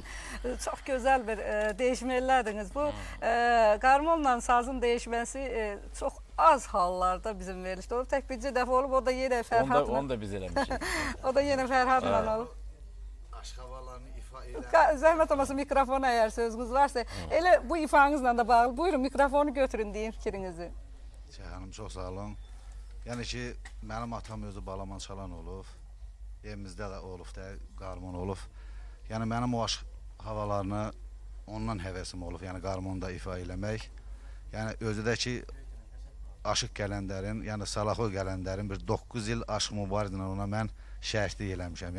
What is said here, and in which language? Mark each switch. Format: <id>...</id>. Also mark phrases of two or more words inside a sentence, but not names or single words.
<az>Çox gözəl bir dəyişmələdiniz. Bu qarmonla sazın dəyişməsi çox az hallarda bizim verilişdə olub. Tək bircə dəfə olub, o da yenə Fərhadla. Onu da biz eləmişik. O da yenə Fərhadla olub.</az> <tr>Aşk havalarını ifa eder.</tr> <az>Zəhmət olmasa mikrofon əgər sözünüz varsa, elə bu ifanızla da bağlı. Buyurun, mikrofonu götürün deyin fikrinizi. Hanım çok sağ olun. Yani ki benim atam özü balaman çalan olub. Evimizdə də olub da, qarmon olub. Yəni mənim o aşk havalarını ondan həvəsim olub. Yəni qarmonu da ifa eləmək. Yəni özü də ki Aşıq Qələndərin, yəni Salaxo Qələndərin bir 9 il Aşıq Mübarizlə ona mən şəhidlik eləmişəm.</az>